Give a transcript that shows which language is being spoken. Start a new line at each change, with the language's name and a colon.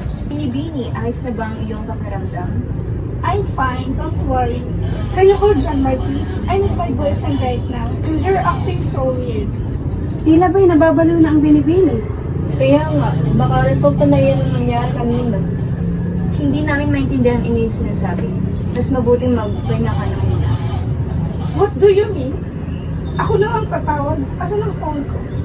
Filipino: Bini-bini, ayos na ba ang iyong pakiramdam?
English: I'm fine, don't worry. Can you call John Mark, please? I'm with my boyfriend right now, because you're acting so weird.
Filipino: Tila ba'y nababalo na ang Bini-bini? Kaya nga, baka resulta na yan ang nangyari kanina. Hindi namin maintindihan ang inyong sinasabi. Mas mabuting magpahinga ka na muna.
English: What do you mean?
Filipino: Ako lang ang tatawag. Asan ang phone ko?